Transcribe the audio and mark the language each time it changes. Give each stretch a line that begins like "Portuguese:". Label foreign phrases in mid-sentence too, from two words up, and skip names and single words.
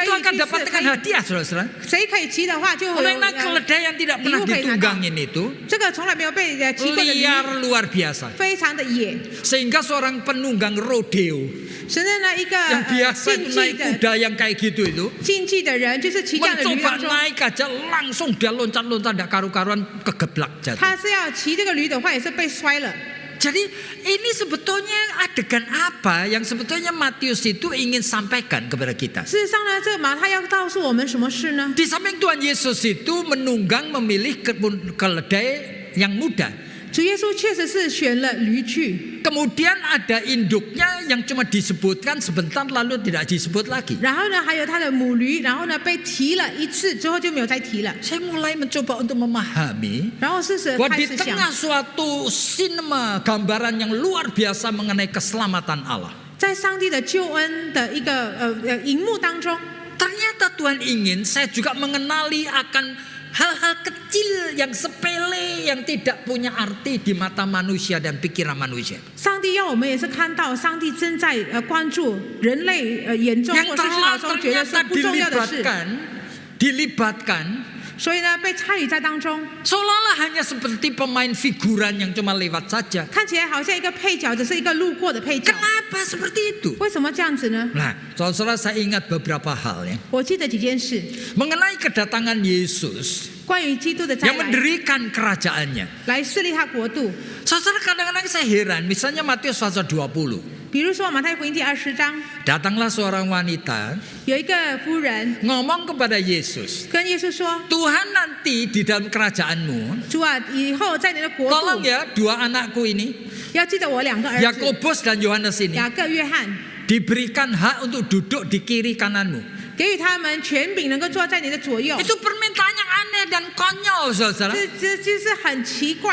Indonesian: itu akan
Chinese: 去试
Indonesian: dapatkan hadiah, saudara-saudara.
Chinese: 谁可以骑的话，就会
Indonesian: Oleh
Chinese: 有
Indonesian: karena keledai yang tidak pernah ditunggangin itu
Chinese: 这个从来没有被骑过的驴，
Indonesian: liar luar biasa.
Chinese: 非常的野。
Indonesian: Sehingga seorang penunggang rodeo
Chinese: 甚至呢，一个
Indonesian: yang biasa
Chinese: 竞
Indonesian: itu
Chinese: 技
Indonesian: naik
Chinese: 的
Indonesian: kuda yang kayak gitu itu
Chinese: 竞技的人，就是骑这样的驴
Indonesian: mencoba
Chinese: 当中，
Indonesian: naik aja langsung dia loncat-loncat tidak karu-karuan kegeblak jatuh.
Chinese: 他是要骑这个驴的话，也是被摔了。
Indonesian: Jadi ini sebetulnya adegan apa yang sebetulnya Matius itu ingin sampaikan kepada kita.
Chinese: 事实上呢，这个马太要告诉我们什么事呢？
Indonesian: Di samping Tuhan Yesus itu menunggang memilih keledai yang muda.
Chinese: 主耶稣确实是选了驴驹，
Indonesian: Kemudian ada induknya yang cuma disebutkan sebentar lalu tidak disebut lagi.
Chinese: 然后呢，还有他的母驴，然后呢被提了一次之后就没有再提了。
Indonesian: Saya mulai mencoba untuk memahami
Chinese: 然后事实
Indonesian: bahwa
Chinese: 开
Indonesian: di
Chinese: 始想，
Indonesian: tengah suatu sinema gambaran yang luar biasa mengenai keselamatan Allah.
Chinese: 在上帝的救恩的一个荧幕当中，
Indonesian: Ternyata Tuhan ingin saya juga mengenali akan hal-hal kecil yang sepele yang tidak punya arti di mata manusia dan pikiran manusia.
Chinese: 上帝要我们也是看到，上帝正在关注人类眼中
Indonesian: Yang
Chinese: 或是思考中觉得是
Indonesian: ternyata
Chinese: 不重要的事，
Indonesian: dilibatkan
Chinese: 所以呢被参与在当中，
Indonesian: seolah-olah hanya seperti pemain figuran yang cuma lewat saja.
Chinese: 看起来好像一个配角，只是一个路过的配角。
Indonesian: Kenapa seperti itu?
Chinese: 为什么这样子呢？
Indonesian: Nah, saudara saya ingat beberapa hal ya
Chinese: 我记得几件事，
Indonesian: mengenai kedatangan Yesus
Chinese: 关于基督的再
Indonesian: yang
Chinese: 来，
Indonesian: mendirikan kerajaannya.
Chinese: 来设立他国度。
Indonesian: Saudara kadang-kadang saya heran, misalnya Matius pasal 20.
Chinese: 比如说马太福音第20章，
Indonesian: Datanglah seorang wanita
Chinese: 有一个夫人
Indonesian: ngomong kepada Yesus,
Chinese: 跟耶稣说
Indonesian: Tuhan nanti di dalam kerajaanmu,：“
Chinese: 主啊，以后在你的国
Indonesian: tolong
Chinese: 度，
Indonesian: ya 2 anakku ini,
Chinese: 要记得我2个儿子，
Indonesian: Yakobus dan Yohanes ini,
Chinese: 雅各、约翰，
Indonesian: diberikan hak untuk duduk di kiri kananmu.
Chinese: 给予他们权柄，能够坐在你的左右。”
Indonesian: Itu permintaan yang aneh dan konyol, saudara.
Chinese: 这就是很奇怪，